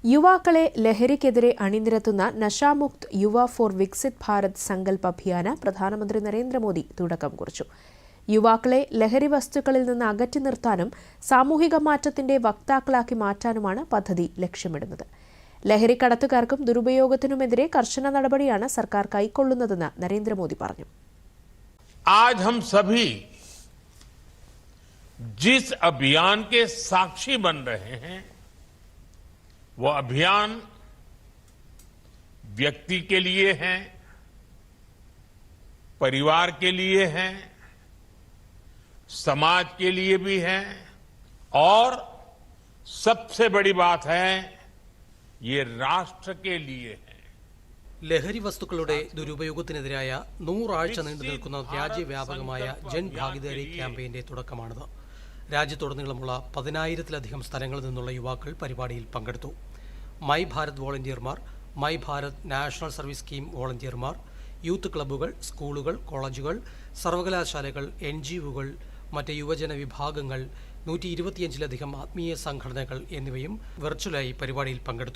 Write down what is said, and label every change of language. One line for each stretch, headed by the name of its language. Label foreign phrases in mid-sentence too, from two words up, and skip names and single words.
Malayalam: യുവാക്കളെ ലഹരിക്കെതിരെ അണിനിരത്തുന്ന നശാമുക്ത് യുവ ഫോർ വികസിത് ഭാരത് സങ്കൽപ് അഭിയാന് പ്രധാനമന്ത്രി നരേന്ദ്രമോദി തുടക്കം കുറിച്ചു. യുവാക്കളെ ലഹരി വസ്തുക്കളിൽ നിന്ന് അകറ്റി നിർത്താനും സാമൂഹിക മാറ്റത്തിന്റെ വക്താക്കളാക്കി മാറ്റാനുമാണ് പദ്ധതി ലക്ഷ്യമിടുന്നത്. ലഹരി കടത്തുകാർക്കും ദുരുപയോഗത്തിനുമെതിരെ കർശന നടപടിയാണ് സർക്കാർ കൈക്കൊള്ളുന്നതെന്ന് നരേന്ദ്രമോദി പറഞ്ഞു.
Hindi: आज हम सभी जिस अभियान के साक्षी बन रहे हैं वो अभियान व्यक्ति के लिए है, परिवार के लिए है, समाज के लिए भी है और सबसे बड़ी बात है ये राष्ट्र के लिए है.
Malayalam: ലഹരി വസ്തുക്കളുടെ ദുരുപയോഗത്തിനെതിരായ 100 ആഴ്ച നീണ്ടുനിൽക്കുന്ന രാജ്യവ്യാപകമായ ജൻഭാഗിദാരി ക്യാമ്പയിന്റെ തുടക്കമാണിത്. രാജ്യത്തുടനീളമുള്ള 10,000-ലധികം സ്ഥലങ്ങളിൽ നിന്നുള്ള യുവാക്കൾ പരിപാടിയിൽ പങ്കെടുത്തു. മൈ ഭാരത് വോളണ്ടിയർമാർ, മൈ ഭാരത് നാഷണൽ സർവീസ് സ്കീം വോളണ്ടിയർമാർ,
English: youth clubs,
Malayalam: സ്കൂളുകൾ, കോളേജുകൾ, സർവകലാശാലകൾ, NGOകൾ, മറ്റ് യുവജന വിഭാഗങ്ങൾ, 125-ലധികം ആത്മീയ സംഘടനകൾ എന്നിവയും വെർച്വലായി പരിപാടിയിൽ പങ്കെടുത്തു.